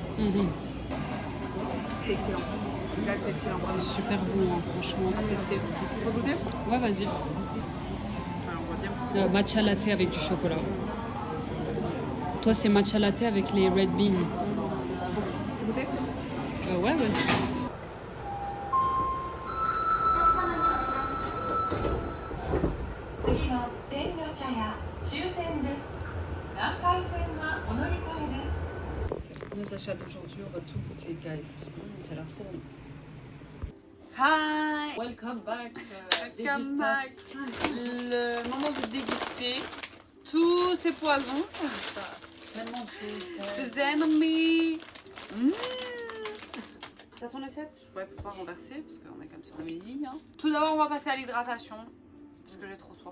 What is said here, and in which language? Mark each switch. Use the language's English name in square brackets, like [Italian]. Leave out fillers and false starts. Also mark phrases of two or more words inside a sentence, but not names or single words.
[French] C'est excellent. Là, c'est excellent. C'est Vraiment. super bon, hein, franchement. À tester. Tu peux goûter? Ouais, vas-y. Alors, on va bien. Matcha latte avec du chocolat. Toi, c'est matcha latte avec les [English] red beans. [French] C'est ça. Goûter? Ouais, vas-y. [Japanese] 次の天女茶屋終点です。南海線はお乗り換えです。 [French] Nos achats d'aujourd'hui, on va tout goûter, guys. Ça a l'air trop bon. [English] Hi! Welcome back. Welcome back. [French] Le moment de déguster tous ces poisons. Tellement de choses. Des ennemis. T'as ton assiette? Ouais, faut pas renverser parce qu'on est comme sur le lit. Hein. Tout d'abord, on va passer à l'hydratation parce que j'ai trop soif.